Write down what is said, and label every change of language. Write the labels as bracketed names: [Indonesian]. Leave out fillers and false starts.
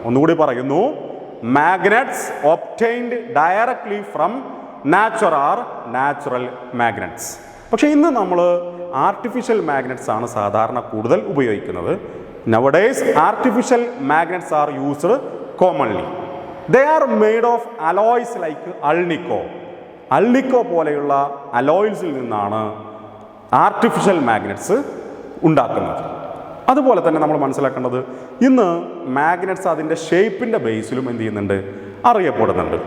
[Malayalam] ഒന്നുകൂടി പറയുന്നു, [English] Magnets obtained directly from nature are natural magnets. [Malayalam] പക്ഷേ ഇന്ന് നമ്മൾ ആർട്ടിഫിഷ്യൽ മാഗ്നറ്റ്സ് ആണ് സാധാരണ കൂടുതൽ ഉപയോഗിക്കുന്നത്. [English] Nowadays artificial magnets are used commonly. They are made of alloys like alnico. [Malayalam] അൾനിക്കോ പോലെയുള്ള അലോയ്സിൽ നിന്നാണ് ആർട്ടിഫിഷ്യൽ മാഗ്നറ്റ്സ് ഉണ്ടാക്കുന്നത്. അതുപോലെ തന്നെ നമ്മൾ മനസ്സിലാക്കേണ്ടത് ഇന്ന് മാഗ്നറ്റ്സ് അതിൻ്റെ ഷേപ്പിൻ്റെ ബേസിലും എന്ത് ചെയ്യുന്നുണ്ട്, അറിയപ്പെടുന്നുണ്ട്.